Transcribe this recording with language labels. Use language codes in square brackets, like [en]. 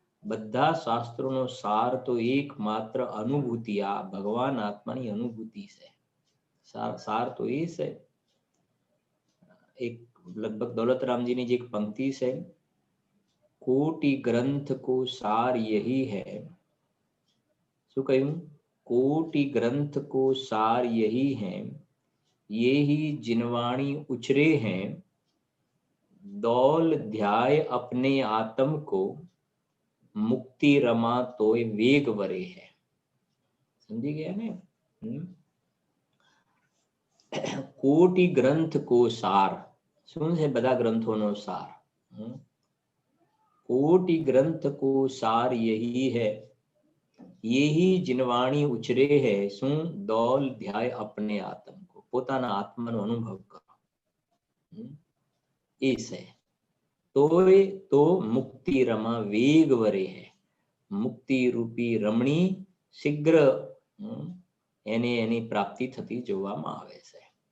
[gu] બધા શાસ્ત્રોનો સાર તો એક માત્ર અનુભૂતિ, આ ભગવાન આત્માની અનુભૂતિ છે. સાર તો એ છે. એક લગભગ દौलतरामजीની જે એક પંક્તિ છે, [hi] कोटि ग्रंथ को सार यही है. [gu] શું કહ્યું? [hi] कोटि ग्रंथ को सार यही है, ये ही जिनवाणी उचरे हैं, दौल ध्याय अपने आत्म को, मुक्ति रमा तोय वेग वरे है. [gu] समझी गया ने? [hi] कोटि ग्रंथ को सार [gu] શું છે? બધા ગ્રંથોનો સાર. [hi] कोटि ग्रंथ को सार यही है, ये ही जिनवाणी उचरे है, [gu] શું? [hi] દોલ ધ્યાય અપને આત્મ કો, [gu] પોતાના આત્માનો અનુભવ કરો, એ છે. તોય તો મુક્તિ [hi] रमा वेग वरे है, [gu] મુક્તિ રૂપી રમણી શીઘ્ર એને એની પ્રાપ્તિ થતી જોવામાં આવે છે.